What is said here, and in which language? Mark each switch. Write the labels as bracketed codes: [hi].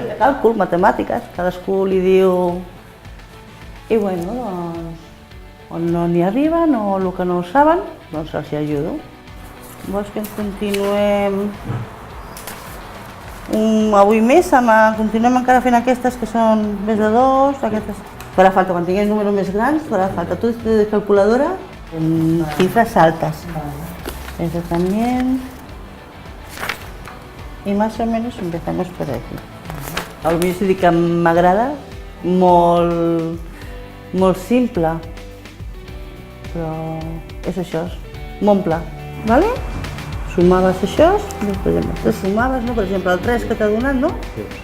[ca] Càlcul, matemàtiques, cadascú li diu... I bueno, doncs, on no n'hi arriben o el que no ho saben, doncs els hi ajudo. Vols que ens continuem avui més? Continuem encara fent aquestes que són més de 2, aquestes... Farà falta, quan tinguem números més grans, farà falta. [es] Tu de calculadora, en cifras altas. Eso también. Y más o menos empezamos por aquí. [ca] El meu sí que m'agrada, molt simple, però és això, molt pla. Vale? Sumaves això, després sumaves, no? Per exemple, el 3 que t'ha donat, no? Sí.